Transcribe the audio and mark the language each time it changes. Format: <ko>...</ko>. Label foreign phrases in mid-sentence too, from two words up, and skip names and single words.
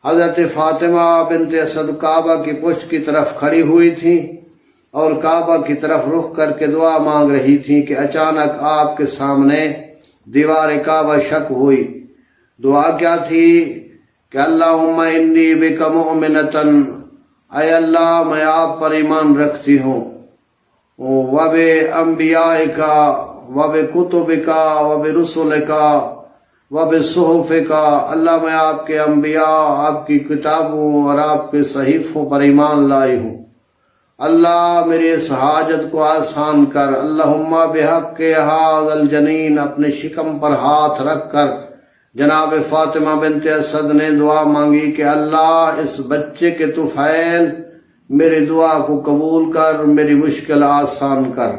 <ur>حضرت فاطمہ بنت اسد کعبہ کی پشت کی طرف کھڑی ہوئی تھی اور کعبہ کی طرف رخ کر کے دعا مانگ رہی تھی کہ اچانک آپ کے سامنے دیوار کعبہ شق ہوئی۔ دعا کیا تھی کہ</ur> <ar>اللہم انی بک مؤمنتن،</ar> <ur>اے اللہ میں آپ پر ایمان رکھتی ہوں،</ur> <ar>وب انبیائکا وب کتبکا وب رسولکا وب صحفکا،</ar> <ur>اللہ میں آپ کے انبیاء، آپ کی کتابوں اور آپ کے صحیفوں پر ایمان لائی ہوں۔ اللہ میری اس حاجت کو آسان کر۔</ur> <ar>اللہم بحق ھذا الجنین،</ar> <ur>اپنے شکم پر ہاتھ رکھ کر جناب فاطمہ بنت اسد نے دعا مانگی کہ اللہ اس بچے کے طفیل میری دعا کو قبول کر، میری مشکل آسان کر۔</ur>